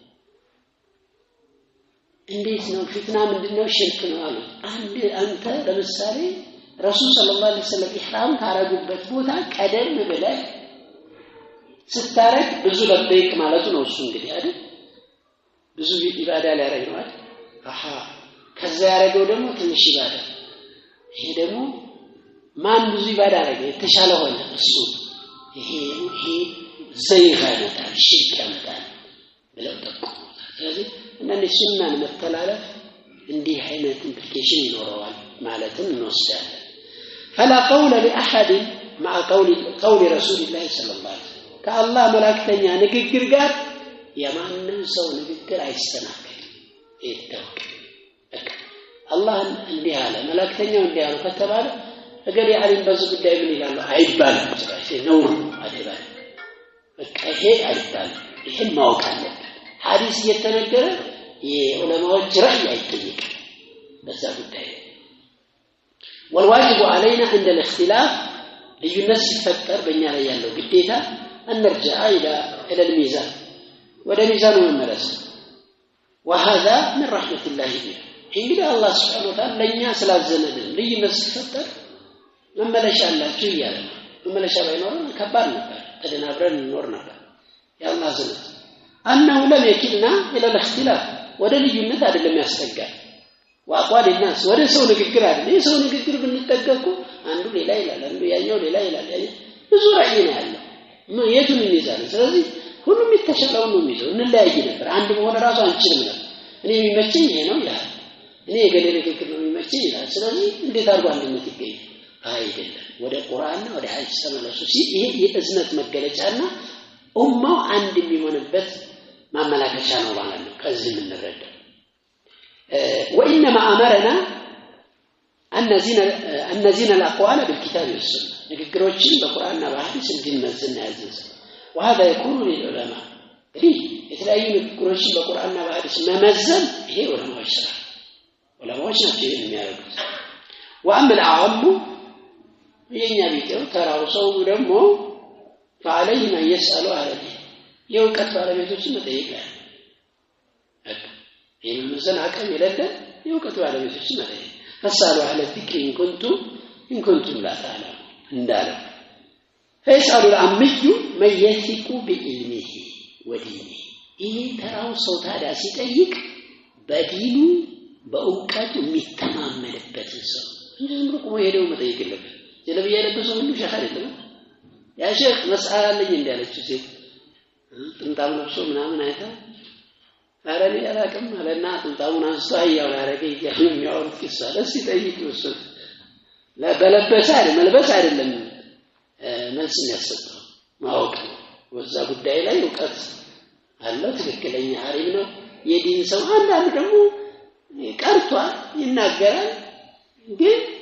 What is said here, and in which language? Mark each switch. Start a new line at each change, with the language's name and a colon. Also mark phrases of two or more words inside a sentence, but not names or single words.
Amharic: እንዴት ነው ፊትና ምንድነው ሽርክ ነው አሉ አንተ ለምሳሌ
Arabic: رسول صلى الله عليه وسلم
Amharic: ኢህራም ካረጉበት ቦታ ቀደም ብለህ ስታረግ ብዙ ለበይክ ማለቱ ነው እሱ እንግዲህ አይደል ብዙ ኢባዳ ሊያረግ ነው አይደል ከዛ ያረገው ደግሞ ትንሽ ኢባዳ ይሄ ደግሞ ማን ብዙ ኢባዳ አረገ የተሻለ ሆነ እሱ ይሄ ዘይጋታ ሽርክ ያመጣል ብለው ተቆጣ ስለዚህ እነዚህ ሱናን መተላለፍ እንዲህ አይነት ኢምፕሊኬሽን ይኖረዋል ማለትም እንወስዳለን فلا
Arabic: قول لاحد مع قول رسول الله صلى الله عليه وسلم كالله
Amharic: መላእክተኛ ንግግር ጋር የማንም ሰው ንግግር አይስተናገድም ይታወቅ አላህ እንዲህ አለ መላእክተኛው እንዲህ አለ ከተባለ እገሌ አሊም በዚህ ጉዳይ ምን ይላል አይባልም ስለዚህ ነው አይባልም በቃ ይሄ አይባልም ይሄን ማወቅ አለበት ሐዲስ እየተነገረ የዑለማዎች رأي አይጠይቅ በዛ ጉዳይ
Arabic: والواجب علينا عند الاختلاف لينس يفكر بيننا
Amharic: ላይ ያለው ግዴታ እንርጃ
Arabic: إلى الميزان
Amharic: ወደ ሚዛኑ መመለስ
Arabic: وهذا من رحمة الله
Amharic: እንግዲህ አላህ
Arabic: سبحانه وتعالى
Amharic: ለኛ ስላዘነልን ልዩነት ሲፈጠር መመለሻ አላችሁ ይያለ መመለሻ ባይኖር ከባድ ነበር ተደናብረን እንኖር ነበር ያላህ ዘነት
Arabic: أنه لم يكلنا إلى الاختلاف
Amharic: ወደ ልዩነት አይደለም ያስጠጋል وأقوال الناس ወደ ሰው ንግግር አይደለም የሰው ንግግር ብንጠጋኩ አንዱ ሌላ ይላል አንዱ ያኛው ሌላ ይላል ብዙ ራእይ ነው ያለው የቱን ይይዛል ስለዚህ ሁሉም የተሻለው ነው የሚይዘው እንለያይ ነበር አንድ መሆን ራሱ አንችልም ነበር እኔ የሚመቸኝ ይሄ ነው ይላል እኔ የገሌ ንግግር ነው የሚመቸኝ ይላል ስለዚህ እንዴት አድርጎ አንድነት ይገኝ አይደለም ወደ ቁርአንና ወደ ሐዲስ ተመለሱ ይሄ የእዝነት መገለጫና ኡማው አንድ የሚሆንበት ማመላከቻ ነው ማለት ነው ከዚህ የምንረዳው
Arabic: وإنما أمرنا أن نزين الأقوال بالكتاب والسنة
Amharic: ንግግሮችን በቁርአንና በሐዲስ እንድንመዝን ያዘዘ
Arabic: وهذا يكون للعلماء ليه
Amharic: የተለያዩ ንግግሮችን በቁርአንና በሐዲስ መመዘን ይሄ ዑለማዎች ስራ ዑለማዎች ናቸው የሚያደርጉት
Arabic: وأما العام
Amharic: የኛ ቢጤው ተራው ሰው ደግሞ
Arabic: فعليه ما يسأل عليه
Amharic: የውቀት ባለቤቶችን መጠየቅ የመመዘን አቅም የሌለ የውቀት ባለቤቶችን መጠየቅ
Arabic: فاسألوا أهل الذكر إن كنتم لا تعلمون
Amharic: እንዳለው
Arabic: فيسأل العمي من يثق بعلمه ودينه
Amharic: ይሄ ተራው ሰው ታዲያ ሲጠይቅ በዲኑ በእውቀቱ የሚተማመንበት ሰው እንደዚህ ቆሞ ሄደው መጠየቅ የለበት ጀለብያ ያለበሰው ሁሉ ሸህ አይደለም ያ ሸህ መስአል አለኝ እንዳለችው ሴት ጥምጣም ለብሶ ምናምን አይታ አረኔ ያላቀም አለና ጥምጣሙን አንስቶ አያው ያረገ ይያል የሚያወሩት ቂሳ ለሲ ጠይቅ ወሰ ለበለበሰ አይደለም መልበስ አይደለም መልስ የሚያሰጠው ማወቅ ወዛ ጉዳይ ላይ እውቀት አለ ትክክለኛ አሪም ነው የዲን ሰው አንዳንድ ደግሞ ቀርቷል ይናገራል ግን